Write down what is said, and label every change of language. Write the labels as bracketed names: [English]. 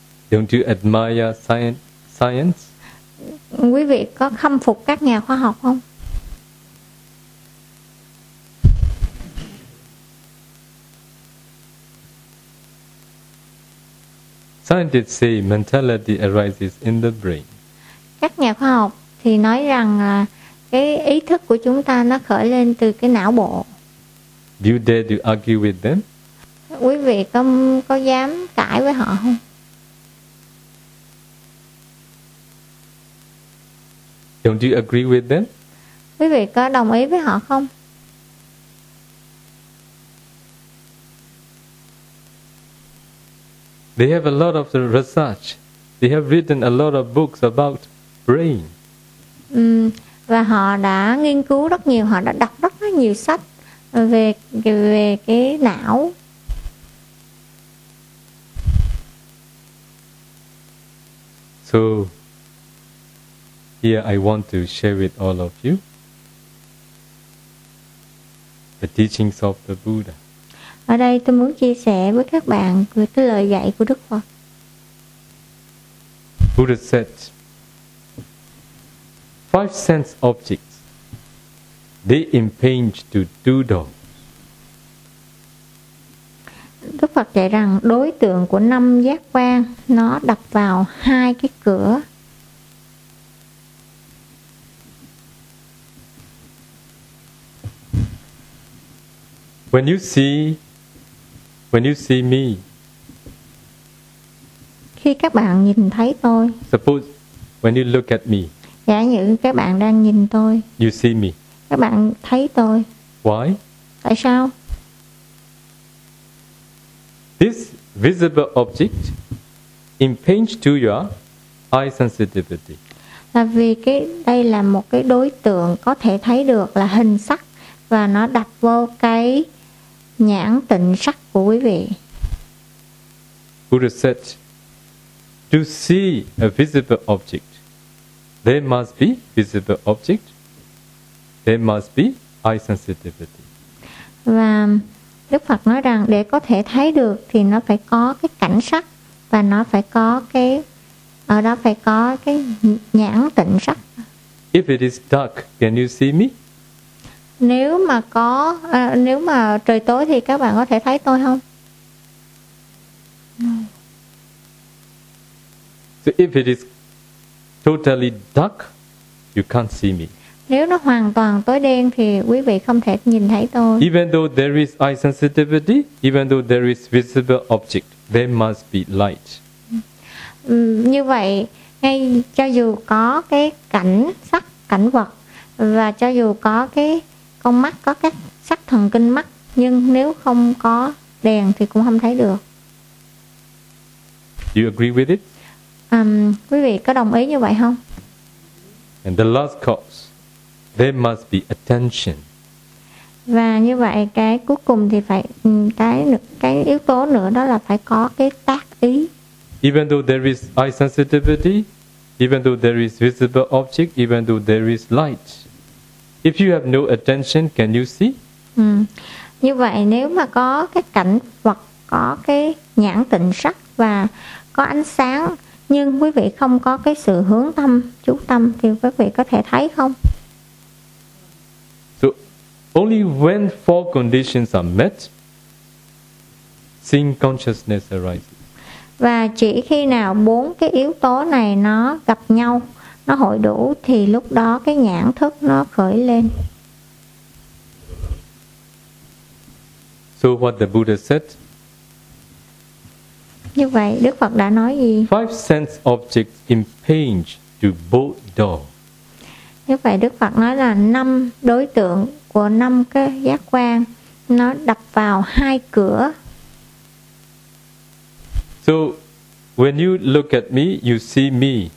[English] Don't you admire science? [Vietnamese] Quý vị có khâm phục các nhà khoa học không? [English] Scientists say mentality arises in the brain. [Vietnamese] Các nhà khoa học thì nói rằng là cái ý thức của chúng ta nó khởi lên từ cái não bộ. [English] Do you dare to argue with them? [Vietnamese] Quý vị có dám cãi với họ không? [English] Don't you agree with them? [Vietnamese] Quý vị có đồng ý với họ không? [English] They have a lot of the research. They have written a lot of books about brain. [Vietnamese] Và họ đã nghiên cứu rất nhiều, họ đã đọc rất nhiều sách về về cái não. [English] So here I want to share with all of you the teachings of the Buddha. [Vietnamese] Ở đây tôi muốn chia sẻ với các bạn về cái lời dạy của Đức Phật. [English] Buddha said, five sense objects, they impinge to two doors. [Vietnamese] Đức Phật dạy rằng đối tượng của năm giác quan nó đập vào hai cái cửa. [English] When you see me, [Vietnamese] khi các bạn nhìn thấy tôi, [English] suppose when you look at me, [Vietnamese] giả như các bạn đang nhìn tôi, [English] you see me, [Vietnamese] các bạn thấy tôi. [English] Why? [Vietnamese] Tại sao? [English] This visible object impinge to your eye sensitivity. [Vietnamese] Là vì cái đây là một cái đối tượng có thể thấy được là hình sắc và nó đập vô cái nhãn tịnh sắc của quý vị. [English] Buddha said, to see a visible object, there must be visible object, there must be eye sensitivity. [Vietnamese] Và Đức Phật nói rằng để có thể thấy được thì nó phải có cái cảnh sắc và nó phải có cái ở đó phải có cái nhãn tịnh sắc. [English] If it is dark, can you see me? [Vietnamese] Nếu mà có nếu mà trời tối thì các bạn có thể thấy tôi không? [English] So if it is totally dark, you can't see me. [Vietnamese] Nếu nó hoàn toàn tối đen thì quý vị không thể nhìn thấy tôi. [English] Even though there is eye sensitivity, even though there is visible object, there must be light. [Vietnamese] Như vậy, ngay cho dù có cái cảnh sắc, cảnh vật và cho dù có cái con mắt có các sắc thần kinh mắt, nhưng nếu không có đèn thì cũng không thấy được. [English] You agree with it? [Vietnamese] Quý vị có đồng ý như vậy không? [English] And the last cause, there must be attention. [Vietnamese] Và như vậy cái cuối cùng thì phải cái yếu tố nữa đó là phải có cái tác ý. [English] Even though there is eye sensitivity, even though there is visible object, even though there is light, if you have no attention, can you see? [Vietnamese] Như vậy nếu mà có cái cảnh vật, có cái nhãn tịnh sắc và có ánh sáng, nhưng quý vị không có cái sự hướng tâm, chú tâm, thì quý vị có thể thấy không? [English] So, only when four conditions are met, seeing consciousness arises. [Vietnamese] Và chỉ khi nào bốn cái yếu tố này nó gặp nhau, nó hội đủ thì lúc đó cái nhãn thức nó khởi lên. [English] So what the Buddha said? [Vietnamese] Như vậy Đức Phật đã nói gì? [English] Five sense objects impinge to both doors. [Vietnamese] Như vậy Đức Phật nói là năm đối tượng của năm cái giác quan nó đập vào hai cửa. [English] So when you look at me, you see me.